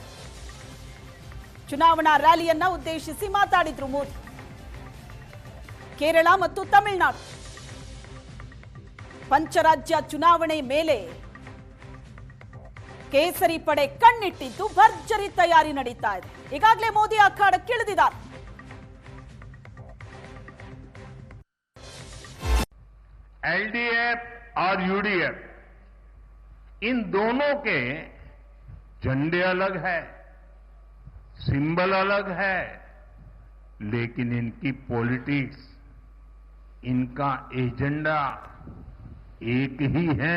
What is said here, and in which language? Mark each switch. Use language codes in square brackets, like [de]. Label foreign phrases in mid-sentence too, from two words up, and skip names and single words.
[kn] ಚುನಾವಣಾ ರ್ಯಾಲಿಯನ್ನ ಉದ್ದೇಶಿಸಿ ಮಾತಾಡಿದ್ರು ಮೋದಿ. ಕೇರಳ ಮತ್ತು ತಮಿಳುನಾಡು ಪಂಚರಾಜ್ಯ ಚುನಾವಣೆ ಮೇಲೆ ಕೇಸರಿ ಪಡೆ ಕಣ್ಣಿಟ್ಟಿದ್ದು ಭರ್ಜರಿ ತಯಾರಿ ನಡೀತಾ ಇದೆ. ಈಗಾಗಲೇ ಮೋದಿ ಅಖಾಡಕ್ಕಿಳಿದಿದ್ದಾರೆ. [hi] एलडीएफ और यूडीएफ इन दोनों के झंडे अलग है, सिंबल अलग है, लेकिन इनकी पॉलिटिक्स, इनका एजेंडा एक ही है.